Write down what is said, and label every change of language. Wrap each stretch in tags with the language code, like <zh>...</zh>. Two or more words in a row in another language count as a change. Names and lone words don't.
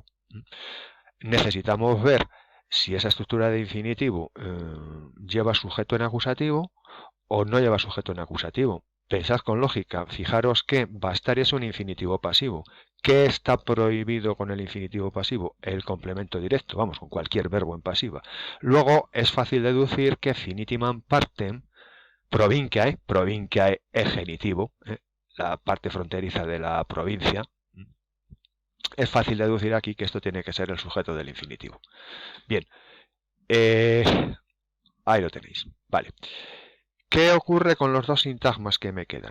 <es>Necesitamos ver si esa estructura de infinitivo lleva sujeto en acusativo o no lleva sujeto en acusativo. Pensad con lógica, fijaros que bastar es un infinitivo pasivo. ¿Qué está prohibido con el infinitivo pasivo? El complemento directo, vamos, con cualquier verbo en pasiva. Luego es fácil deducir que</es> <la>finitimam partem provinciae</la> <es>es genitivo, la parte fronteriza de la provincia. Es fácil deducir aquí que esto tiene que ser el sujeto del infinitivo. Bien, ahí lo tenéis. Vale. ¿Qué ocurre con los dos sintagmas que me quedan?</es>